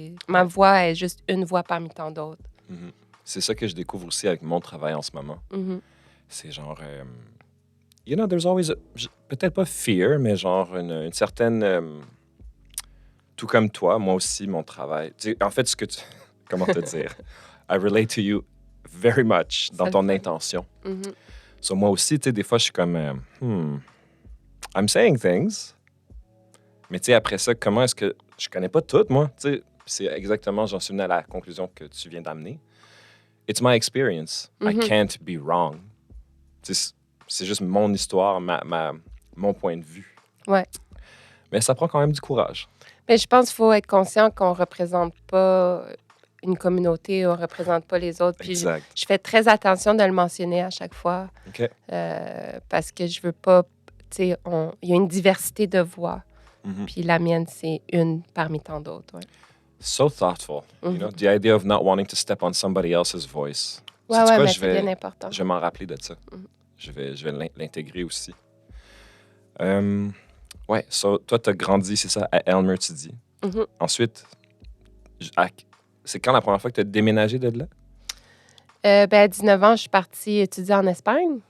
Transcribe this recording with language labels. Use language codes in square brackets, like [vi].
[fr] Ma voix est juste une voix parmi tant d'autres. C'est ça que je découvre aussi avec mon travail en ce moment. C'est genre... [en] you know, there's always... [fr] peut-être pas fear, mais genre une certaine... tout comme toi, moi aussi, mon travail... Tu sais, en fait, comment te dire? [en] I relate to you very much [fr] dans ton intention. So, moi aussi, tu sais, des fois, je suis comme, [en] I'm saying things. [fr] Mais tu sais, après ça, comment est-ce que... Je connais pas tout, moi. Tu sais, c'est exactement, j'en suis venu à la conclusion que tu viens d'amener. [en] It's my experience. I can't be wrong. [fr] Tu sais, c'est juste mon histoire, mon point de vue. Ouais. Mais ça prend quand même du courage. Mais je pense qu'il faut être conscient qu'on représente pas une communauté, on ne représente pas les autres. Puis je fais très attention de le mentionner à chaque fois. OK. Parce que je veux pas... Tu sais, il y a une diversité de voix. Puis la mienne, c'est une parmi tant d'autres. Ouais. [en] So thoughtful. You know, the idea of not wanting to step on somebody else's voice. [fr] Ouais, mais c'est bien important. Je vais m'en rappeler de ça. Je vais l'intégrer aussi. Ouais, so, toi, tu as grandi, c'est ça, à Aylmer, tu dis. Ensuite, c'est quand la première fois que tu as déménagé de là? À 19 ans, je suis partie étudier en Espagne.